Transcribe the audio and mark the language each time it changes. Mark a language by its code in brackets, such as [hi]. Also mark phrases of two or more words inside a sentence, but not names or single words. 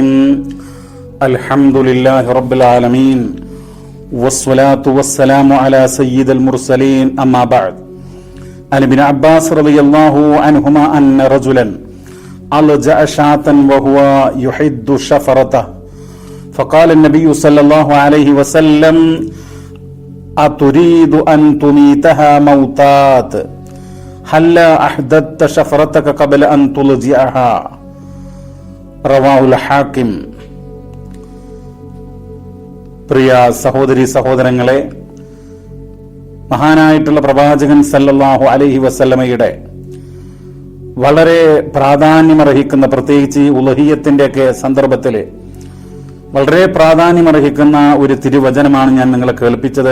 [ar] الحمد لله رب العالمين والصلاة والسلام على سيد المرسلين. أما بعد. عن ابن عباس رضي الله عنهما أن رجلا أضجع شاة وهو يحد شفرته فقال النبي صلى الله عليه وسلم أتريد أن تميتها موتات هلا أحدثت شفرتك قبل أن تلجئها رواه الحاكم. [ml] പ്രിയ സഹോദരി സഹോദരങ്ങളെ, മഹാനായിട്ടുള്ള പ്രവാചകൻ [ar] صلى الله عليه وسلم [ml] വളരെ പ്രാധാന്യമർഹിക്കുന്ന, പ്രത്യേകിച്ച് ഈ ഉലഹിയത്തിന്റെയൊക്കെ സന്ദർഭത്തിൽ വളരെ പ്രാധാന്യമർഹിക്കുന്ന ഒരു തിരുവചനമാണ് ഞാൻ നിങ്ങളെ കേൾപ്പിച്ചത്.